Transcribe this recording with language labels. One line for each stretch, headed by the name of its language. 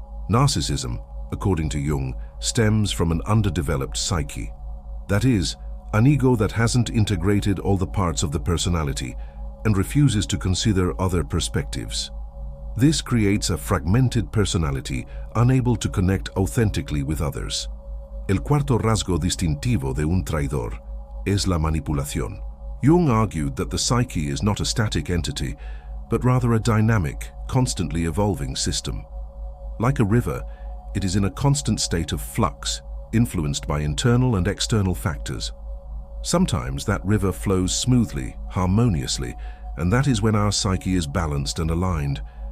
English: Narcissism, according to Jung, stems from an underdeveloped psyche. That is, an ego that hasn't integrated all the parts of the personality and refuses to consider other perspectives. This creates a fragmented personality unable to connect authentically with others.
Spanish: El cuarto rasgo distintivo de un traidor es la manipulación.
English: Jung argued that the psyche is not a static entity, but rather a dynamic, constantly evolving system. Like a river, it is in a constant state of flux, influenced by internal and external factors. Sometimes that river flows smoothly, harmoniously, and that is when our psyche is balanced and aligned.